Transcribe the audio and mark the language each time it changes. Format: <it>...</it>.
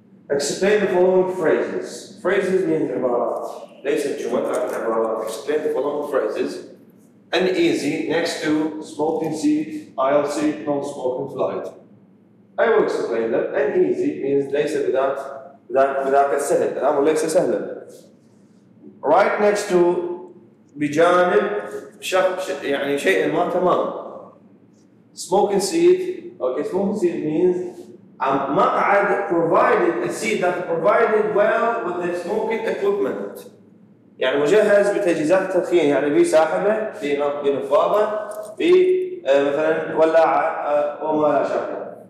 <en>Explain the following phrases. Phrases means عبارات.</en> <ar>ليست جمل لكن عبارات.</ar> <en>Explain the following phrases. Uneasy next to smoking seat, aisle seat, non-smoking flight. I will explain that. Uneasy means</en> <ar>ليس بذاك السهل. الأمر ليس سهلا.</ar> <en>Right next to</en> <ar>بجانب يعني شيء ما تمام.</ar> <en>Smoking seat. Okay, smoking seat means مقعد provided a seat that provided well with the smoking equipment.</en> <ar>يعني مجهز بتجهيزات التدخين، يعني في ساحبه، في نفاضه، في مثلا ولاعه وما لا شابه.</ar>